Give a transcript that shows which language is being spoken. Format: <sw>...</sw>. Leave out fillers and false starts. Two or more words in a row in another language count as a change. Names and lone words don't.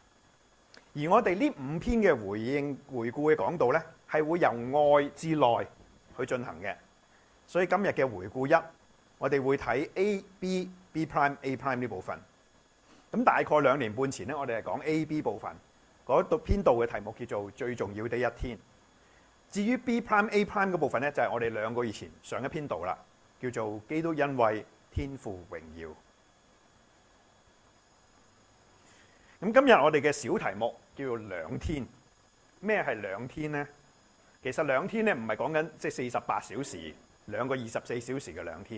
<yue>而我哋呢5篇嘅回顧嘅講道咧，係會由外至內去進行嘅。所以今日嘅回顧1，我哋會睇 A、B、</yue> <en>B prime、A prime</en> <yue>呢部分。咁大概2年半前咧，我哋係講 A、B 部分嗰度篇道嘅題目叫做最重要的一天。至於</yue> <en>B prime、A prime</en> <yue>嗰部分咧，就係我哋2個月前上一篇道啦，叫做基督恩惠天父榮耀。咁今日我哋嘅小題目叫做2天。咩係2天呢？其實2天咧唔係講緊即係48小時，2個24小時嘅2天。</yue>